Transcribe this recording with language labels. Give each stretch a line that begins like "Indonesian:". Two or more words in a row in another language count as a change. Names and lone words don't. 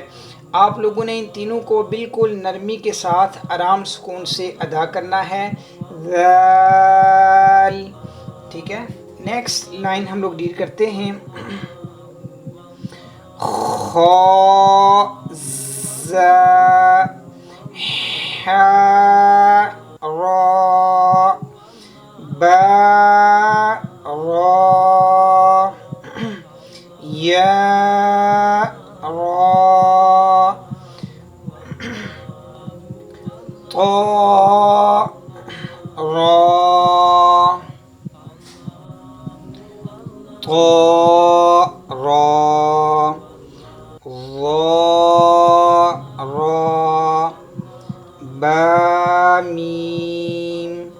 Urdu: آپ لوگوں نے ان تینوں کو بالکل نرمی کے ساتھ آرام سکون سے ادا کرنا ہے، ذال، ٹھیک ہے۔
English: next line
Urdu: ہم لوگ ڈیل کرتے ہیں۔ خا، زا، حا، را، با، را، یا، را، طا، را، طا، را، ظا، را، با، میم،